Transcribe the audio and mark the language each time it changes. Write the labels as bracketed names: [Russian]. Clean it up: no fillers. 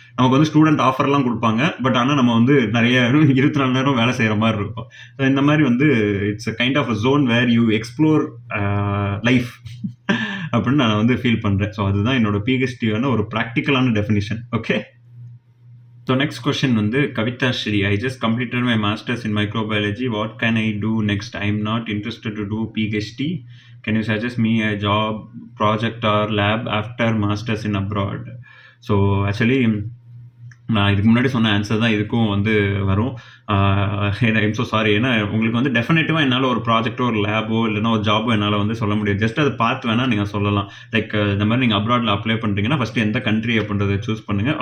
[Tamil] நமக்கு வந்து ஸ்டூடெண்ட் ஆஃபர்லாம் கொடுப்பாங்க. பட் ஆனால் நம்ம வந்து நிறைய 24 நேரம் வேலை செய்கிற மாதிரி இருக்கும். [English] so [Tamil] இந்த மாதிரி வந்து [English] it's a kind of a zone where you explore life [Tamil] அப்படின்னு நான் வந்து ஃபீல் பண்ணுறேன். ஸோ அதுதான் என்னோட பிஹெச்டியான ஒரு ப்ராக்டிக்கலான definition. [English] Okay. So next question வந்து Kavita Shri. I just completed my masters in microbiology. What can I do next? I'm not interested to do PhD. Can you suggest me a job, project or lab after masters in abroad? [Tamil] So actually நான் இதுக்கு முன்னாடி சொன்ன answer தான் இதுக்கும் வந்து வரும். [English] I'm so sorry. [Tamil] ஏன்னா உங்களுக்கு வந்து டெஃபினட்டிவாக என்னால் ஒரு ப்ராஜெக்டோ ஒரு லேபோ இல்லைனா ஒரு ஜாபோ என்னால் வந்து சொல்ல முடியாது. ஜஸ்ட் அதை பார்த்து வேணால் நீங்கள் சொல்லலாம். லைக் இந்த மாதிரி நீங்கள் அப்ராடில் அப்ளை பண்ணுறீங்கன்னா ஃபஸ்ட்டு எந்த கண்ட்ரி அப்படின்றத சூஸ் பண்ணுங்கள்.